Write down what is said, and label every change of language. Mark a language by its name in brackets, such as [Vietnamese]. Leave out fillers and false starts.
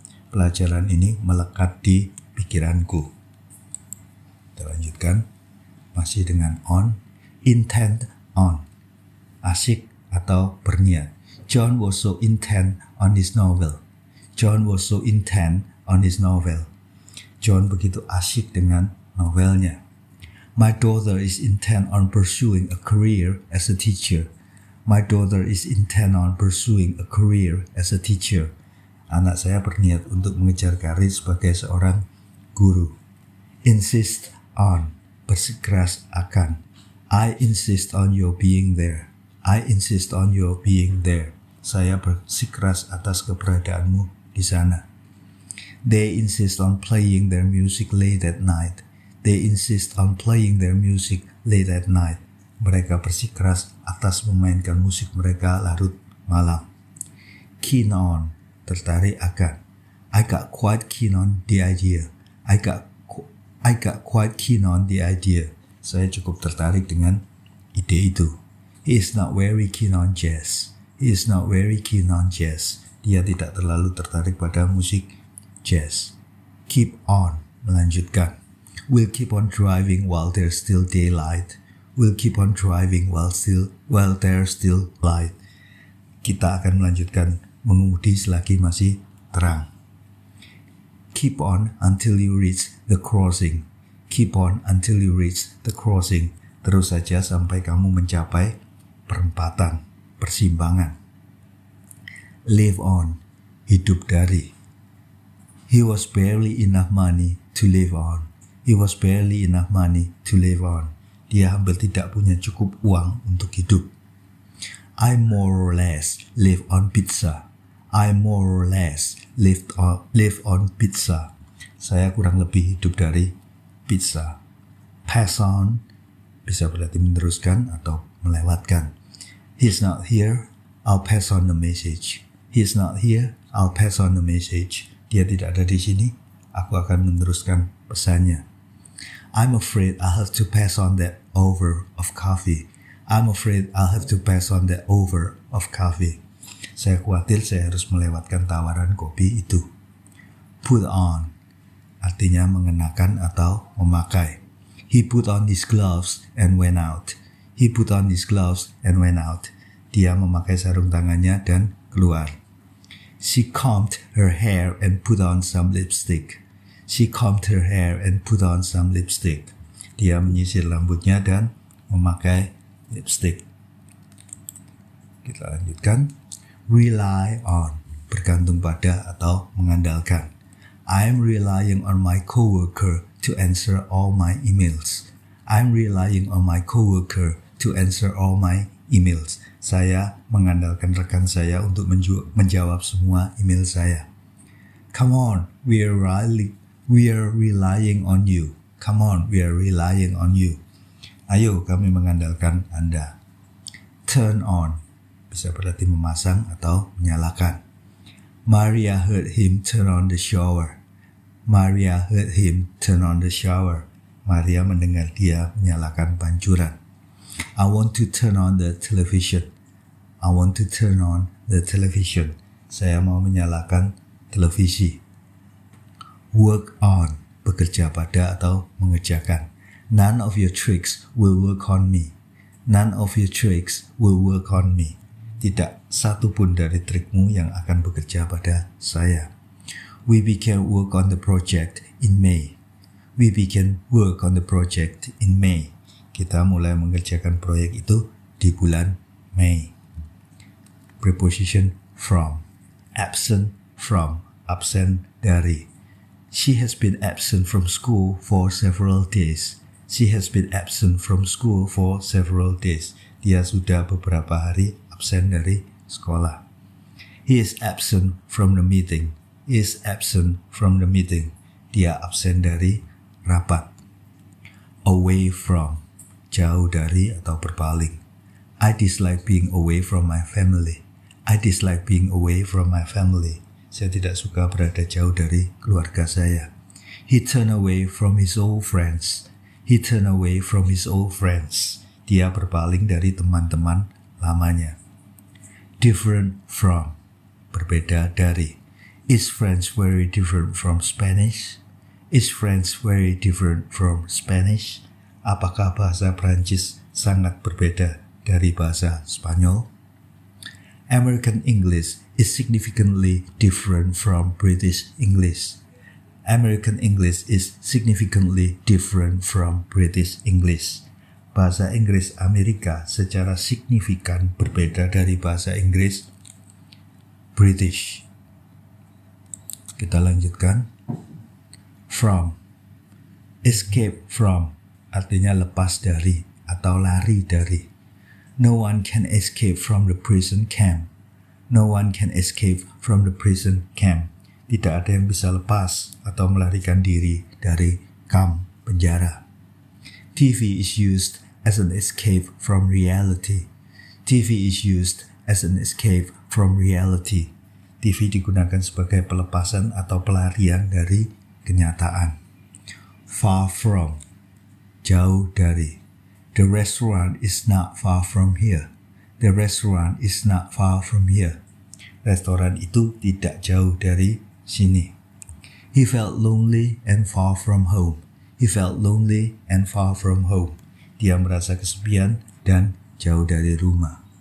[Indonesian] Pelajaran ini melekat di pikiranku. Kita lanjutkan. Masih dengan on. Intent on. Asyik atau berniat. [English] John was so intent on his novel. John was so intent on his novel. [Indonesian] John begitu asyik dengan novelnya. [English] My daughter is intent on pursuing a career as a teacher. My daughter is intent on pursuing a career as a teacher. [Indonesian] Anak saya berniat untuk mengejar karir sebagai seorang guru. [English] Insist on, [Indonesian] bersikeras akan. [English] I insist on your being there. I insist on your being there. [Indonesian] Saya bersikeras atas keberadaanmu di sana. [English] They insist on playing their music late at night. They insist on playing their music late at night. [Indonesian] Mereka bersikeras atas memainkan musik mereka larut malam. [English] Keen on, [Indonesian] tertarik akan. [English] I got quite keen on the idea. I got quite keen on the idea. [Indonesian] Saya cukup tertarik dengan ide itu. [English] He is not very keen on jazz. He is not very keen on jazz. [Indonesian] Dia tidak terlalu tertarik pada musik jazz. [English] Keep on, melanjutkan. We'll keep on driving while there's still daylight. We'll keep on driving while there's still light. [Indonesian] Kita akan melanjutkan mengemudi selagi masih terang. [English] Keep on until you reach the crossing. Keep on until you reach the crossing. [Indonesian] Terus saja sampai kamu mencapai perempatan, persimpangan. [English] Live on, [Indonesian] hidup dari. [English] He was barely enough money to live on. He was barely enough money to live on. [Indonesian] Dia hampir tidak punya cukup uang untuk hidup. [English] I more or less live on pizza. I more or less live on pizza. [Indonesian] Saya kurang lebih hidup dari pizza. Pass on bisa berarti meneruskan atau melewatkan. [English] He's not here, I'll pass on the message. He's not here, I'll pass on the message. [Indonesian] Dia tidak ada di sini, aku akan meneruskan pesannya. [English] I'm afraid I'll have to pass on that over of coffee. I'm afraid I'll have to pass on that over of coffee. [Indonesian] Saya khawatir saya harus melewatkan tawaran kopi itu. Put on, artinya mengenakan atau memakai. [English] He put on his gloves and went out. He put on his gloves and went out. [Indonesian] Dia memakai sarung tangannya dan keluar. [English] She combed her hair and put on some lipstick. She combed her hair and put on some lipstick. [Indonesian] Dia menyisir rambutnya dan memakai lipstick. Kita lanjutkan. Rely on, bergantung pada atau mengandalkan. [English] I'm relying on my coworker to answer all my emails. I'm relying on my coworker to answer all my emails. [Indonesian] Saya mengandalkan rekan saya untuk menjawab semua email saya. [English] Come on, we are relying on you. Come on, we are relying on you. [Indonesian] Ayo, kami mengandalkan Anda. Turn on, bisa berarti memasang atau menyalakan. [English] Maria heard him turn on the shower. Maria heard him turn on the shower. [Indonesian] Maria mendengar dia menyalakan pancuran. [English] I want to turn on the television. I want to turn on the television. [Indonesian] Saya mau menyalakan televisi. Work on, bekerja pada atau mengerjakan. [English] None of your tricks will work on me. None of your tricks will work on me. [Indonesian] Tidak satu pun dari trikmu yang akan bekerja pada saya. [English] We began work on the project in May. We began work on the project in May. [Indonesian] Kita mulai mengerjakan proyek itu di bulan Mei. [English] Preposition from. Absent from, [Indonesian] absent dari. [English] She has been absent from school for several days. She has been absent from school for several days. [Indonesian] Dia sudah beberapa hari absen dari sekolah. [English] He is absent from the meeting. He is absent from the meeting. [Indonesian] Dia absen dari rapat. Away from, jauh dari atau berpaling. [English] I dislike being away from my family. I dislike being away from my family. [Indonesian] Saya tidak suka berada jauh dari keluarga saya. [English] He turned away from his old friends. He turned away from his old friends. [Indonesian] Dia berpaling dari teman-teman lamanya. [English] Different from, [Indonesian] berbeda dari. [English] Is French very different from Spanish? Is French very different from Spanish? [Indonesian] Apakah bahasa Prancis sangat berbeda dari bahasa Spanyol? [English] American English is significantly different from British English. American English is significantly different from British English. [Indonesian] Bahasa Inggris Amerika secara signifikan berbeda dari bahasa Inggris British. Kita lanjutkan. From. Escape from artinya lepas dari atau lari dari. [English] No one can escape from the prison camp. No one can escape from the prison camp. [Indonesian] Tidak ada yang bisa lepas atau melarikan diri dari kamp penjara. [English] TV is used as an escape from reality. TV is used as an escape from reality. [Indonesian] TV digunakan sebagai pelepasan atau pelarian dari kenyataan. [English] Far from, [Indonesian] jauh dari. [English] The restaurant is not far from here. The restaurant is not far from here. [Indonesian] Restoran itu tidak jauh dari sini. [English] He felt lonely and far from home. He felt lonely and far from home. [Indonesian] Dia merasa kesepian dan jauh dari rumah.